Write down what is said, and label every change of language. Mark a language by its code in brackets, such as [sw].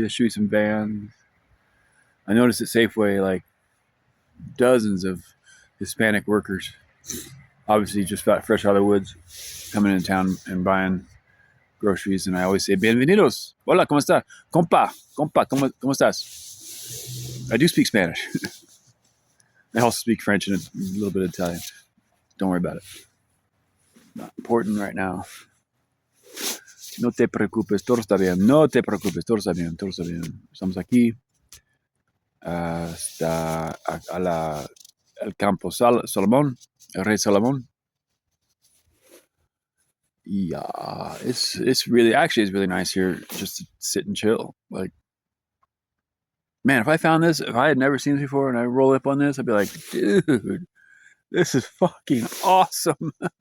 [en] There should be some vans. I noticed at Safeway like dozens of Hispanic workers, obviously just fresh out of the woods, coming into town and buying groceries. And I always say, [es] "Bienvenidos. Hola, cómo está? Compa, cómo estás?" [en] I do speak Spanish. I also speak French and a little bit of Italian. Don't worry about it. Not important right now. [es] No te preocupes, todo está bien. No te preocupes, todo está bien, todo está bien. Estamos aquí. Está al campo Salomón, el rey Salomón. [en] Yeah, it's really nice here just to sit and chill. Like, man, if I had never seen this before and I roll up on this, I'd be like, dude, this is fucking awesome.